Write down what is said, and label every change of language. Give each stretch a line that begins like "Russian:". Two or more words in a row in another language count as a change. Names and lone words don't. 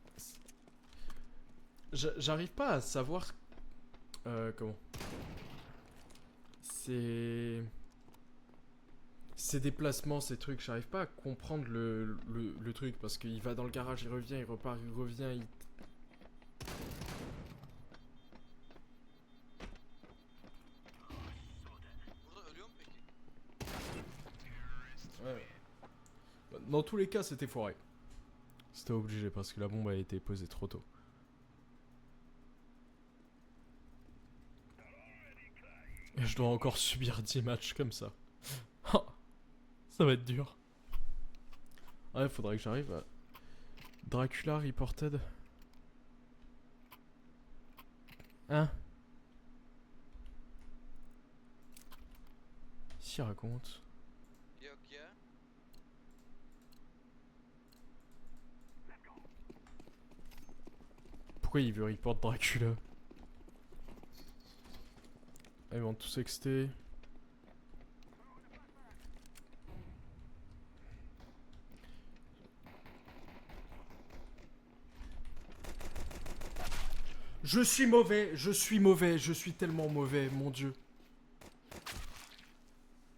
French: J'arrive pas à savoir comment. Ces déplacements, ces trucs, j'arrive pas à comprendre le truc parce qu'il va dans le garage, il revient, il repart, il revient, il...
Turkish: Burada ölüyor mu peki?
French: Ouais. Dans tous les cas, c'était foiré. C'était obligé parce que la bombe a été posée trop tôt. Et je dois encore subir 10 matchs comme ça. Ça va être dur. Ouais, faudrait que j'arrive à... Dracula reported. Hein? S'il raconte.
Turkish: Yok ya.
French: Pourquoi il veut report Dracula? Ah, ils vont tous XT. Je suis mauvais, je suis tellement mauvais, mon dieu.